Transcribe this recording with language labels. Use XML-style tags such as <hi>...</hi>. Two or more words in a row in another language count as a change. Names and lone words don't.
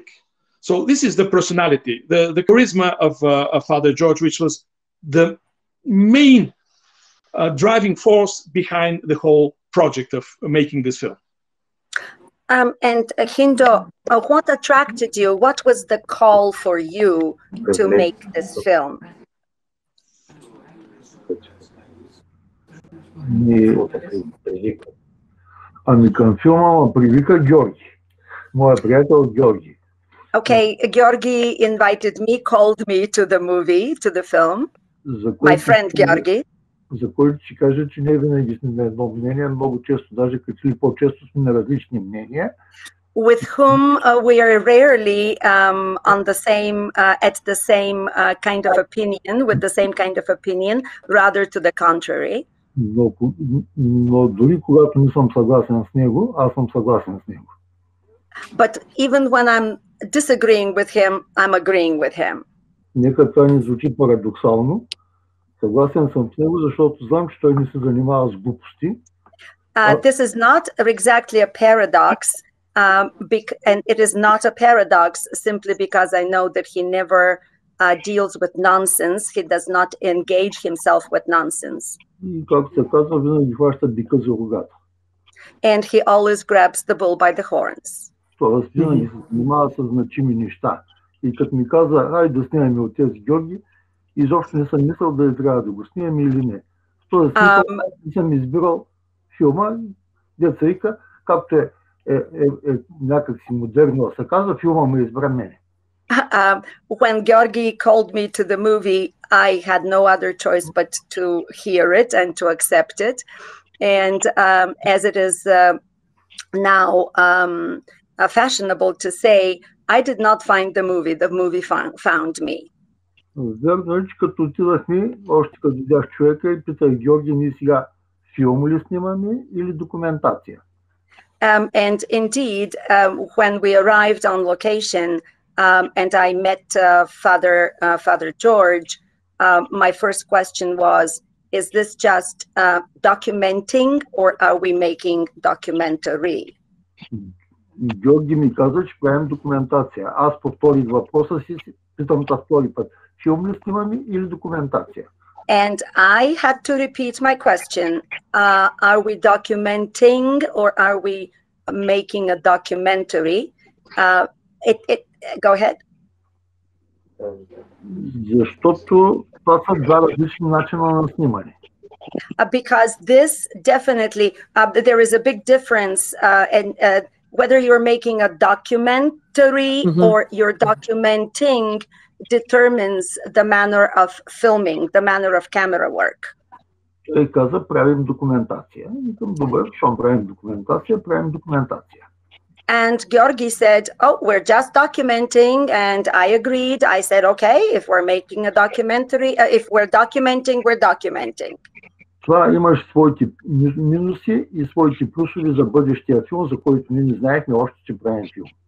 <en>So this is the personality, the charisma of Father George, which was the main driving force behind the whole project of making this film. And Hindo, what attracted you? What was the call for you to make this film?</en> <bg>Ами към филма ме привика Георги, моя приятел Георги.</bg> <en>Okay, Georgi invited me, called me to the movie, to the film. My friend Georgi.</en> <bg>За който ще кажа, че не винаги сме на едно мнение, много често, даже като ли по-често сме на различни мнения.</bg> <en>With whom we are rarely on the same, at the same kind of opinion, with the same kind of opinion, rather to the contrary.</en> <bg>Но дори когато не съм съгласен с него, аз съм съгласен с него.</bg> <en>But even when I'm disagreeing with him, I'm agreeing with him.</en> <bg>Нека това не звучи парадоксално. Съгласен съм с него, защото знам, че той не се занимава с глупости.</bg> <en>This is not exactly a paradox, and it is not a paradox simply because I know that he never deals with nonsense. He does not engage himself with nonsense.</en> <bg>И както се казва, винаги хваща бика за рогата.</bg> <en>And he always grabs the bull by the horns.</en> <bg>Тоест винаги се занимава с значими неща. И като ми каза, ай да снимаме от тези Георги, изобщо не съм мислял дали трябва да го снимаме или не. В този смисъл не съм избирал филма, деца вика, както е някак си модерно се казва, филма ме избра мене.</bg> <en>When Georgi called me to the movie, I had no other choice but to hear it and to accept it. And as it is now fashionable to say, I did not find the movie found me.</en> <bg>Верно е, че като отидахме, още като видях човека и питах Георги, ние сега филм ли снимаме или документация?</bg> <en>And indeed, when we arrived on location and I met Father George, my first question was, is this just documenting or are we making documentary?</en> <bg>Георги ми каза, че правим документация. Аз повторих въпроса си, питам та втори път. Филм ли снимаме или документация?</bg> <en>And I had to repeat my question. Are we documenting or are we making a documentary? Go ahead.</en> <bg>Защото това са два различни начина на снимане.</bg> <en>Because this definitely, there is a big difference in whether you're making a documentary or you're documenting determines the manner of filming, the manner of camera work.</en> <bg>Той каза, правим документация. Викам, добре, щом правим документация.</bg> <en>And Georgi said, oh, we're just documenting. And I agreed. I said, okay, if we're making a documentary, if we're documenting, we're documenting.</en> <bg>Това имаш своите минуси и своите плюсове за бъдещия филм, за който ние не знаехме още, че правим филм.</bg>